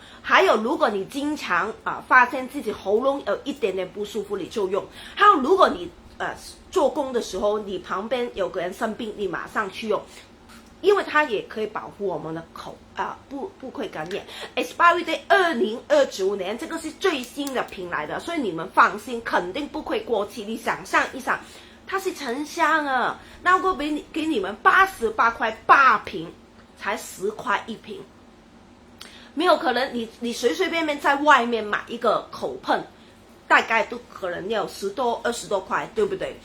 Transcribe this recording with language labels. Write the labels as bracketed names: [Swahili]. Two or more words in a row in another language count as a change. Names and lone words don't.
[Chinese] 還有如果你經常發現自己喉嚨有一點點不舒服，你就用。還有如果你做工的時候，你旁邊有個人生病，你馬上去用，因為它也可以保護我們的口不會感染。 [English] Expiry Day [Chinese] 2029 年，這個是最新的品來的，所以你們放心，肯定不會過期。你想象一下，它是沉香啊，那我給你們88塊8瓶。才10塊一瓶，沒有可能你隨隨便便在外面買一個口噴，大概都可能要10多20多塊，對不對？